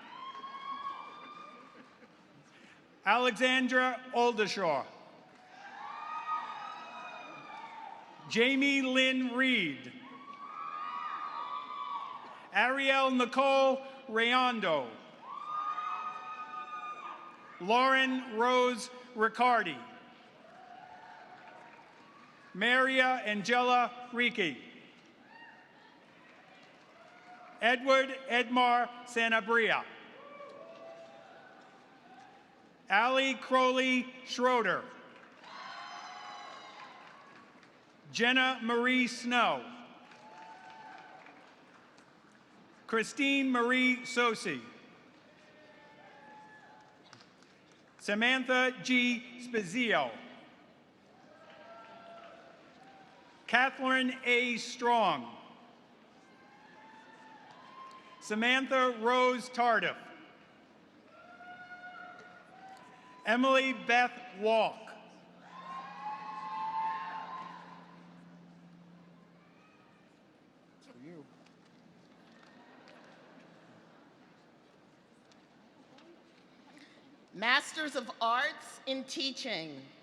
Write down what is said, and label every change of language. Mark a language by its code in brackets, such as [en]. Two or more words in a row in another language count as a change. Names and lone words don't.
[en] Alexandra Oldershaw. Jamie Lynn Reed. Ariel Nicole Rayondo. Lauren Rose Riccardi. Maria Angela Ricci. Edward Edmar Sanabria. Ali Crowley Schroeder. Jenna Marie Snow. Christine Marie Sosi. Samantha G. Spazio. Catherine A. Strong. Samantha Rose Tardif. Emily Beth Walk. Masters of Arts in Teaching.